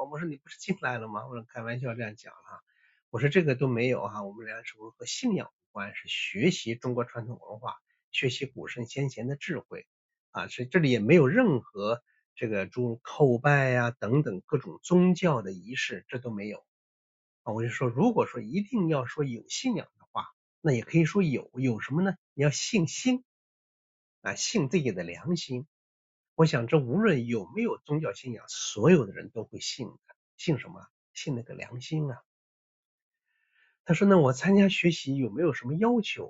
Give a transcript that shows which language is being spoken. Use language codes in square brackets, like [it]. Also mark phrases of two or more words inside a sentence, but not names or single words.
[zh] 我說你不是進來了嗎？我說開玩笑這樣講我說這個都沒有我們良安时空和信仰無關，是學習中國傳統文化，學習古聖先賢的智慧所以這裡也沒有任何這個諸如叩拜等等各種宗教的儀式，這都沒有我就說如果說一定要說有信仰的話，那也可以說有什麼呢？你要信心信自己的良心。我想這無論有沒有宗教信仰，所有的人都會信的。信什麼？信那個良心他說呢，我參加學習有沒有什麼要求？